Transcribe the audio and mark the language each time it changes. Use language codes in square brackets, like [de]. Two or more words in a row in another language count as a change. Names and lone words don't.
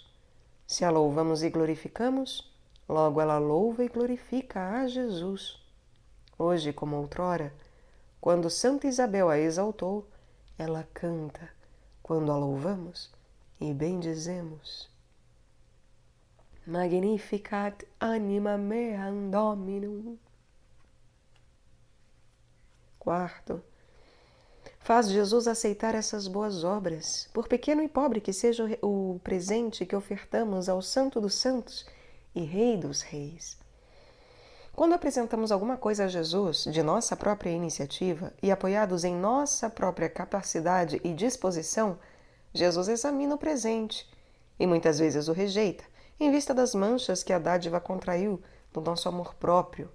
[pt] Se a louvamos e glorificamos, logo ela louva e glorifica a Jesus. Hoje, como outrora, quando Santa Isabel a exaltou, ela canta, quando a louvamos e bendizemos. [la] Magnificat anima meam Dominum. [pt] Quarto, faz Jesus aceitar essas boas obras, por pequeno e pobre que seja o presente que ofertamos ao Santo dos Santos e Rei dos Reis. Quando apresentamos alguma coisa a Jesus de nossa própria iniciativa e apoiados em nossa própria capacidade e disposição, Jesus examina o presente e muitas vezes o rejeita, em vista das manchas que a dádiva contraiu do nosso amor próprio.